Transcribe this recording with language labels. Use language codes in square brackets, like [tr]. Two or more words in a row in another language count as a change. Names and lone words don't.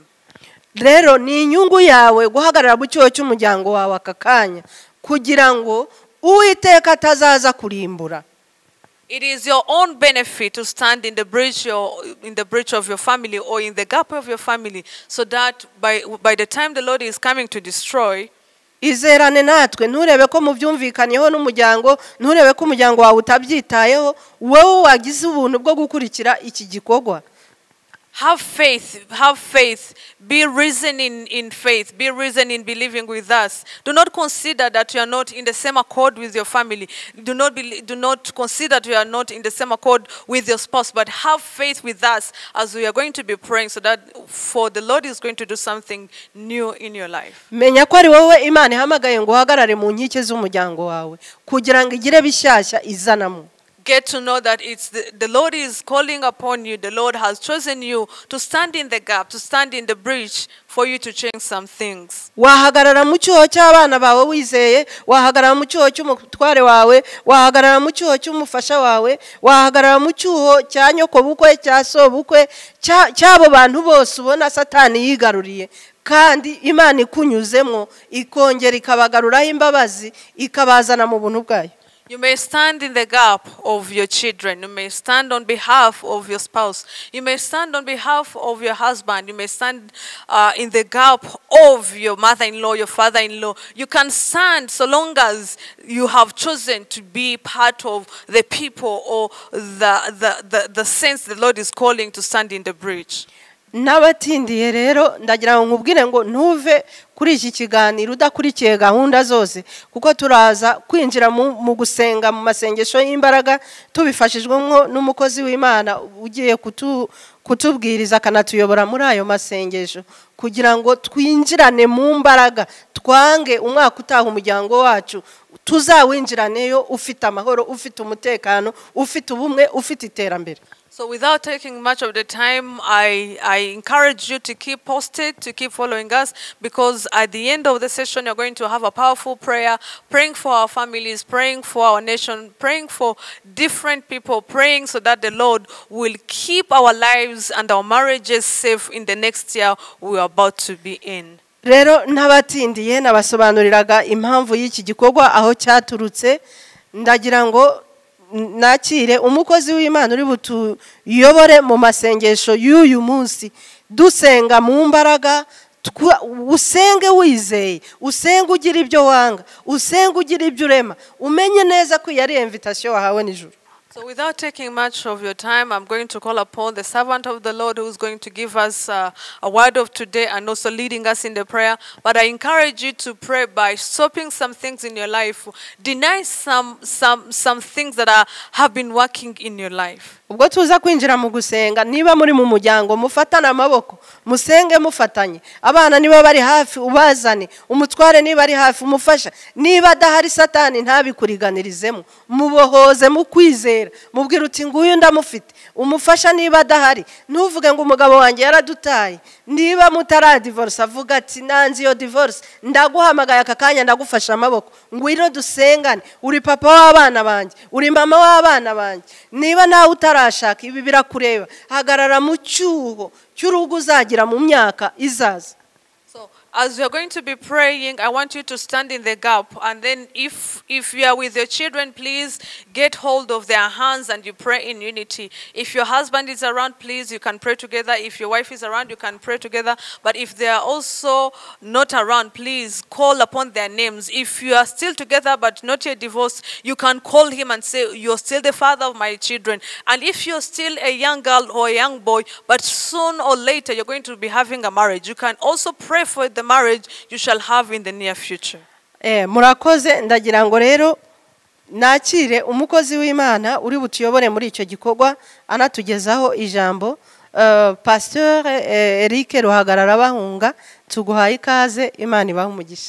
[rw] Rero ni inyungu yawe guhagarara mu cyoho cy'umuryango wawe akakanya kugira ngo Uwiteka atazaza kurimbura. [en] It is your own benefit to stand in the breach of your family or in the gap of your family, so that by the time the Lord is coming to destroy, [rw] izerane natwe nturebe ko mubyumvikanyeho n'umuryango, nturebe ko umuryango wawe utabyitayeho, wowe wagize ubuntu bwo gukurikira iki gikorwa. [en] Have faith, be reasoning in faith, be reasoning in believing with us. Do not consider that you are not in the same accord with your family. Do not consider that you are not in the same accord with your spouse, but have faith with us as we are going to be praying, so that for the Lord is going to do something new in your life. [rw] Menya ko ari wowe Imana ihamagaye ngo uhagarare mu nkike z'umuryango wawe kugira ngo igire bishyashya izanamo. [en] Get to know that it's the Lord is calling upon you. The Lord has chosen you to stand in the gap, to stand in the breach for you to change some things. [rw] Wahagarara mu cyoho cy'abana bawe wizeye, wahagarara mu cyoho cy'umutware wawe, wahagarara mu cyoho cy'umufasha wawe, wahagarara mu cyoho cya nyoko bukwe, cya so bukwe, cy'abo bantu bose ubona Satani yigaruriye. Kandi Imana ikunyuzemo ikongera ikabagaruraho imbabazi ikabazana mu buntu bwayo. [en] You may stand in the gap of your children. You may stand on behalf of your spouse. You may stand on behalf of your husband. You may stand in the gap of your mother-in-law, your father-in-law. You can stand so long as you have chosen to be part of the people or the sense the Lord is calling to stand in the breach. [rw] N'abatindiye rero ndagira ngo nkubwire ngo ntuve kuri iki kiganiro udakurikiye gahunda zose, kuko turaza kwinjira mu gusenga mu masengesho y'imbaraga tubifashijwemo n'umukozi w'Imana ugiye kutubwiriza akanatuyobora muri ayo masengesho, kugira ngo twinjirane mu mbaraga, twange umwaka utaha umuryango wacu tuzawinjiraneyo ufite amahoro, ufite umutekano, ufite ubumwe, ufite iterambere. [en] So without taking much of the time, I encourage you to keep posted, to keep following us, because at the end of the session, you're going to have a powerful prayer, praying for our families, praying for our nation, praying for different people, praying so that the Lord will keep our lives and our marriages safe in the next year we are about to be in. [rw] Rero n'abatindiye nabasobanuriraga impamvu y'iki gikorwa aho cyaturutse, ndagira ngo nakire umukozi w'Imana uri butuyobore mu masengesho y'uyu munsi, dusenga mu mbaraga, usenge wizeye, usenge ugira ibyo wanga, usenge ugira ibyo urema, umenye neza ko yari invitation wahawe n'ijuru. [en] So without taking much of your time, I'm going to call upon the servant of the Lord who is going to give us a word of today and also leading us in the prayer. But I encourage you to pray by stopping some things in your life. Deny some things that have been working in your life. [rw] Ubwo tuza kwinjira mu gusenga, niba muri mu muryango mufatana amaboko, musenge mufatanye, abana niba bari hafi ubazane, umutware niba ari hafi umufasha, niba adahari Satani ntabikuriganirizemo, mubohoze mu kwizera, mubwira uti nguyu ndamufite, umufasha niba adahari, ntuvuge ngo umugabo wanjye yaradutaye, niba mutara divorce avuga ati nanzi yo divorce, ndaguhamagaye akakanya ndagufasha amaboko, ngwino dusengane, uri papa w'abana banjye, uri mama w'abana banjye, niba nawe utarashaka ibi birakureba, hagarara mu cyuho cy'urugo uzagira mu myaka izaza. [en] So As we are going to be praying, I want you to stand in the gap. And then if you are with your children, please get hold of their hands and you pray in unity. If your husband is around, please, you can pray together. If your wife is around, you can pray together. But if they are also not around, please call upon their names. If you are still together but not yet divorced, you can call him and say, you're still the father of my children. And if you're still a young girl or a young boy, but soon or later you're going to be having a marriage, you can also pray for the marriage you shall have in the near future. [rw] Murakoze ndagira ngo rero nakire umukozi w'Imana uri butuyobore muri icyo gikorwa anatugezaho ijambo Pasteur Elyse RUHAGARARABAHUNGA tuguhaye ikaze Imana ibahe umugisha.